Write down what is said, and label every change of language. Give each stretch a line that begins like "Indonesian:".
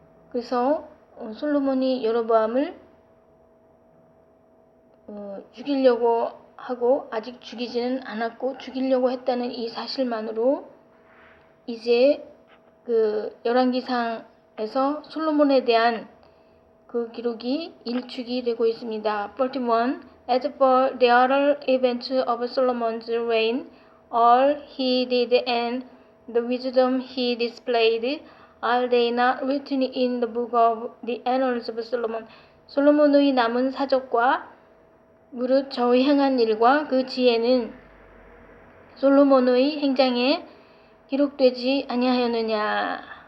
Korean: 그래서 솔로몬이 여로보암을 죽이려고 하고 아직 죽이지는 않았고 죽이려고 했다는 이 사실만으로 이제 그 열왕기상에서 솔로몬에 대한 그 기록이 일축이 되고 있습니다. 41.
English: As for the other events of Solomon's reign, all he did and the wisdom he displayed, are they not written in the book of the annals of Solomon?
Korean: 솔로몬의 남은 사적과 무릇 저의 행한 일과 그 지혜는 솔로몬의 행장에 기록되지 아니하였느냐.